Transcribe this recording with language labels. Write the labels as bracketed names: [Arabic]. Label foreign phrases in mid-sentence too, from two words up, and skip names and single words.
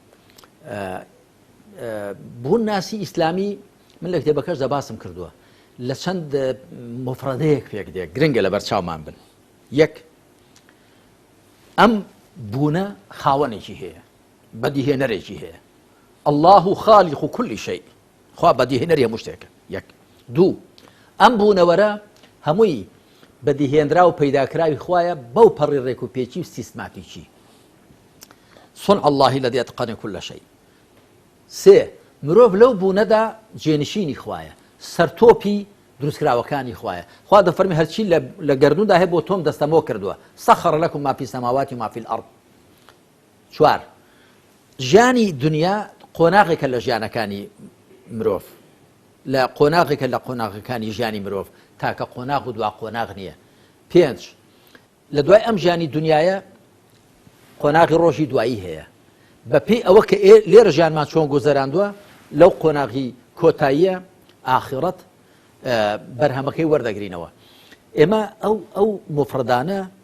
[Central Kurdish] بوون ناسی ئیسلامی من لە کتێبەکەش دەباسم کردووە لە چەند مفرەدەیەک پێک دێک گرنگە لە بەرچاومان بن یەک ئەم بوونە خاوەنێکی هەیە بەدیهێنەرێکی هەیە [Arabic] الله خالق كل شيء [Central Kurdish] خوا بەدیهێنەری هەموو شتێکە یەک دوو ئەم بوونەوەرە هەمووی بەدیهێنرا و پەیداکراوی خوایە بەو پەڕی ڕێک و پێچی و سیستماتیکی [Arabic] صنع الله الذي أتقن كل شيء [Central Kurdish] سێ مرۆڤ لەو بوونەدا جێنشینی خوایە سەرتۆپی دروستکراوەکانی خوایە خوا دەفەرمی هەرچی لە گەردووندا هەیە بۆ تۆم دەستەمۆ کردووە [Arabic] سەخر لەکم ما فی السماوات و ما فی الأرض [Central Kurdish] چوار ژیانی دنیا قۆناغێکە لە ژیانەکانی مرۆڤ لە قۆناغێکە لە قۆناغەکانی ژیانی مرۆڤ تاکە قۆناغ و دوا قۆناغ نییە پێنج لە دوای ئەم ژیانی دنیاە قۆناغی ڕۆژی دوایی هەیە بەپێی ئەوە کە لێرە ژیانمان چۆن گۆزەراندووە لەو قۆناغی کۆتاییە ئاخرەت بەرهەمەکەی وەردەگرینەوە ئێمە ئەو مفردانە